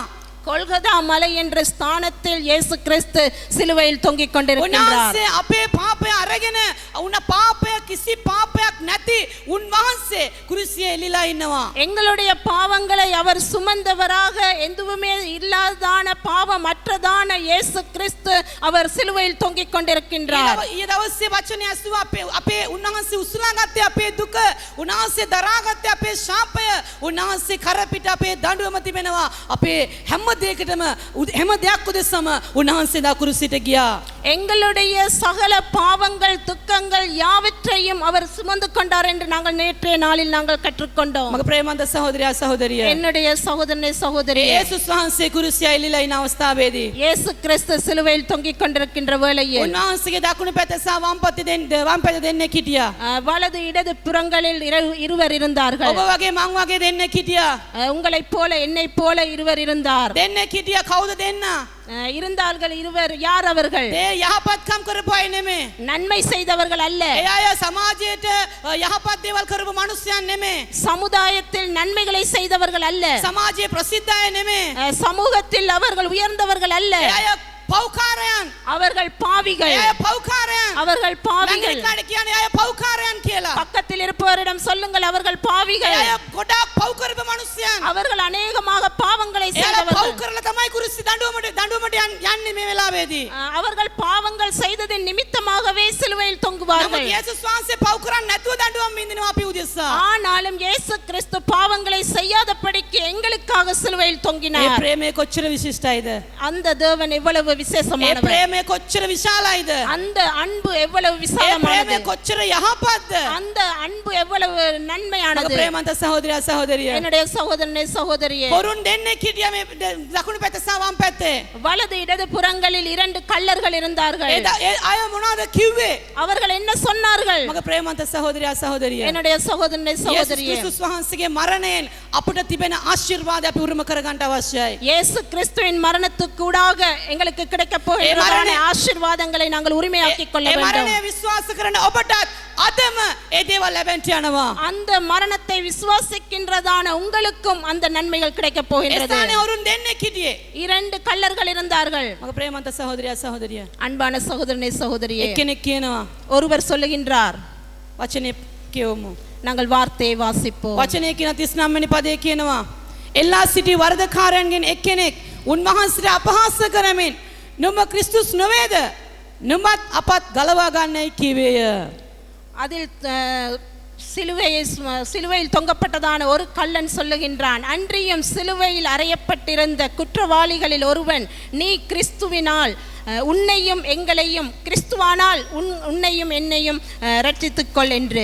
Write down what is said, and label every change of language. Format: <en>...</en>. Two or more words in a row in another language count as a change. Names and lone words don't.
<ta>கொல்கதா மலை என்ற ஸ்தானத்தில் இயேசு கிறிஸ்து சிலுவையில் தொங்கிக் கொண்டிருக்கிறார்.</ta> <si>උන්වහන්සේ අපේ පාපය අරගෙන උන පාපය කිසි පාපයක් නැති උන්වහන්සේ කුරුසියේ එල්ලිලා ඉන්නවා.</si> <ta>எங்களுடைய பாவங்களை அவர் சுமந்தவராக எதுவுமே இல்லாதான பாவமற்றதான இயேசு கிறிஸ்து அவர் சிலுவையில் தொங்கிக் கொண்டிருக்கின்றார்.</ta> <si>ඊයේ දවසේ වචනේ ඇසුවා අපේ උන්වහන්සේ උසුලා ගත්තේ අපේ දුක උන්වහන්සේ දරාගත්තේ අපේ ශාපය උන්වහන්සේ කරපිට අපේ දඬුවම තිබෙනවා අපේ හැම දෙයකටම හැම දෙයක් උදෙසම උන්වහන්සේ දා කුරුසියට ගියා.</si> <ta>எங்களுடைய சகல பாவங்கள் துக்கங்கள் யாவற்றையும் அவர் சுமந்து கொண்டார் என்று நாங்கள் நேற்றைய நாளில் நாங்கள் கற்றுக்கொண்டோம்.</ta> <si>මගේ ප්‍රේමන්ත සහෝදරයා සහෝදරිය</si> <ta>என்னுடைய சகோதரனே சகோதரி,</ta> <si>යේසුස් වහන්සේ කුරුසිය එල්ලිලා ඉන අවස්ථාවේදී</si> <ta>இயேசு கிறிஸ்து சிலுவையில் தொங்கிக் கொண்டிருக்கின்ற வேளையில்</ta> <si>උන්වහන්සේගේ දකුණු පැත්ත සහ වම් පැත්ත දෙන්නෙක් හිටියා.</si> <ta>வலது இடது புறங்களில் இருவர் இருந்தார்கள்.</ta> <si>ඔබ වගේ මං වගේ දෙන්නෙක් හිටියා.</si> <ta>உங்களைப் போல என்னைப் போல இருவர் இருந்தார்.</ta> <si>දෙන්නෙක් හිටියා. කවුද දෙන්න?</si> <ta>இருந்தார்கள் இருவர். யார் அவர்கள்?</ta> <si>ඒ යහපත්කම් කරපු අය නෙමෙයි.</si> <ta>நன்மை செய்தவர்கள் அல்ல.</ta> <si>ඒ අය සමාජයට යහපත් දේවල් කරපු මිනිස්සුන් නෙමෙයි.</si> <ta>சமுதாயத்தில் நன்மைகளை செய்தவர்கள் அல்ல.</ta> <si>සමාජයේ ප්‍රසිද්ධ අය නෙමෙයි.</si> <ta>சமூகத்தில் அவர்கள் உயர்ந்தவர்கள் அல்ல.</ta> <si>ඒ අය පව්කාරයන්.</si> <ta>அவர்கள் பாவிகள்.</ta> <si>ඒ අය පව්කාරයන්.</si> <ta>அவர்கள் பாவிகள்.</ta> <si>ළඟට කියන්නේ අය පව්කාරයන් කියලා.</si> <ta>பக்கத்தில் இருப்பவரிடம் சொல்லுங்கள் அவர்கள் பாவிகள்.</ta> <si>ඒ අය ගොඩාක් පව් කරපු මිනිස්සුන්.</si> <ta>அவர்கள் அநேகமாக பாவங்களை</ta> <si>ඒ අය</si> <ta>செய்தவர்கள்.</ta> <si>පව් කරලා තමයි කුරුසි දඬුවමට යන්නේ මේ වෙලාවේදී.</si> <ta>அவர்கள் பாவங்கள் செய்ததின் நிமித்தமாகவே சிலுவையில் தொங்குவார்கள்.</ta> <si>යේසුස් වහන්සේ පව් කරන්නේ නැතුව දඬුවම් විඳිනවා අපි උදෙසා.</si> <ta>ஆனாலும் இயேசு கிறிஸ்து பாவங்களை செய்யாதபடிக்கு எங்களுக்காக சிலுவையில்</ta> <si>ඒ</si> <ta>தொங்கினார்.</ta> <si>ප්‍රේමය කොච්චර විශිෂ්ටයිද?</si> <ta>அந்த தேவன் எவ்வளவு</ta> <si>ඒ</si> <ta>விசேஷமானவர்.</ta> <si>ප්‍රේමය කොච්චර විශාලයිද?</si> <ta>அந்த அன்பு எவ்வளவு</ta> <si>ඒ</si> <ta>விசாலமானது.</ta> <si>ප්‍රේමය කොච්චර යහපත්ද?</si> <ta>அந்த அன்பு எவ்வளவு நன்மையானது.</ta> <si>මගේ ප්‍රේමන්ත සහෝදරයා සහෝදරිය</si> <ta>என்னுடைய சகோதரனே சகோதரியே,</ta> <si>පොරුන් දෙන්නෙක් හිටියා මේ දකුණු පැත්ත සහ වම් පැත්තේ.</si> <ta>வலது இடது புறங்களில் 2 கள்ளர்கள் இருந்தார்கள்.</ta> <si>ඒ අය මොනවද කිව්වේ?</si> <ta>அவர்கள் என்ன சொன்னார்கள்?</ta> <si>මගේ ප්‍රේමන්ත සහෝදරයා සහෝදරිය</si> <ta>என்னுடைய சகோதரனே යේසුස් சகோதரியே,</ta> <si>ක්‍රිස්තුස් වහන්සේගේ මරණයෙන් අපිට තිබෙන ආශිර්වාද අපි උරුම කරගන්න අවශ්‍යයි.</si> <ta>இயேசு கிறிஸ்துவின் மரணத்துக்கூடாக எங்களுக்கு கிடைக்க போகிற ஆசீர்வாதங்களை நாங்கள் உரிமையாக்கிக் கொள்ள</ta> <si>ඒ</si> <ta>வேண்டும்.</ta> <si>මරණය විශ්වාස කරන ඔබටත් අදම ඒ දේවල් ලැබෙන්න යනවා.</si> <ta>அந்த மரணத்தை விசுவாசிக்கின்றதான உங்களுக்கும் அந்த நன்மைகள் கிடைக்க</ta> <si>ඒ</si> <ta>போகின்றது.</ta> <si>ස්ථානේ වරුන් දෙන්නෙක් හිටියේ.</si> <ta>2 கள்ளர்கள் இருந்தார்கள்.</ta> <si>මගේ ප්‍රේමන්ත සහෝදරයා සහෝදරිය</si> <ta>அன்பான சகோதரனே சகோதரியே,</ta> <si>එක්කෙනෙක් කියනවා</si> <ta>ஒருவர் சொல்லுகின்றார்.</ta> <si>වචනේ කියවමු.</si> <ta>நாங்கள் வார்த்தையை வாசிப்போம்.</ta> <si>වචනේ කියන 39 වෙනි පදේ කියනවා එල්ලා සිටි වරදකාරයන්ගෙන් එක්කෙනෙක් උන්වහන්සේට අපහාස කරමින් නුඹ ක්‍රිස්තුස් නොවේද? නුඹත් අපත් ගලවා ගන්නයි කිවේය.</si> <ta>அதில் சிலுவையில் தொங்கப்பட்டதான ஒரு கள்ளன் சொல்லுகின்றான், அன்றியும் சிலுவையில் அறையப்பட்டிருந்த குற்றவாளிகளில் ஒருவன், நீ கிறிஸ்துவினால் உன்னையும் எங்களையும், கிறிஸ்துவானால் உன்னையும் என்னையும் ரட்சித்துக்கொள் என்று.</ta>